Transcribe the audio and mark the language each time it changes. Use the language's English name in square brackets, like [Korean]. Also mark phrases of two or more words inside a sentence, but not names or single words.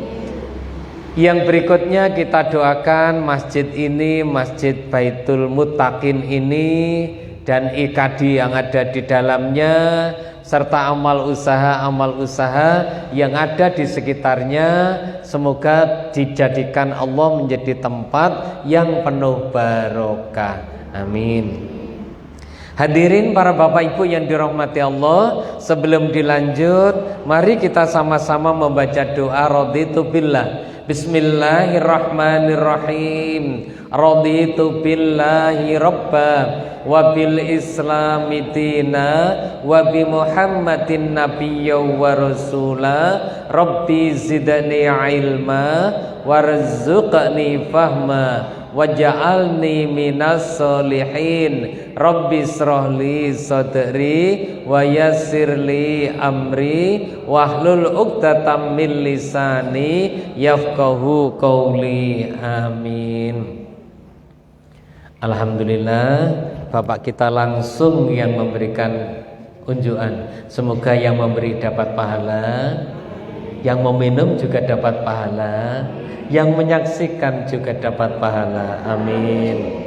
[Indonesian] Yang berikutnya kita doakan masjid ini, Masjid Baitul Muttaqin ini, dan IKD yang ada di dalamnya, serta amal usaha yang ada di sekitarnya, semoga dijadikan Allah menjadi tempat yang penuh barokah, amin. Hadirin para bapak ibu yang dirahmati Allah, sebelum dilanjut mari kita sama-sama membaca doa [Arabic] رضيت بالله. Bismillahirrahmanirrahim. رضيت بالله ربا وبالإسلام دينا وبمحمد نبيا ورسولا. رب زدني علما وارزقني فهما واجعلني من الصالحين. رب اشرح لي صدري ويسر لي أمري واحلل عقدة من لساني يفقهوا قولي, amin. [Indonesian] Alhamdulillah, Bapak kita langsung yang memberikan unjukan. Semoga yang memberi dapat pahala, yang meminum juga dapat pahala, yang menyaksikan juga dapat pahala, amin.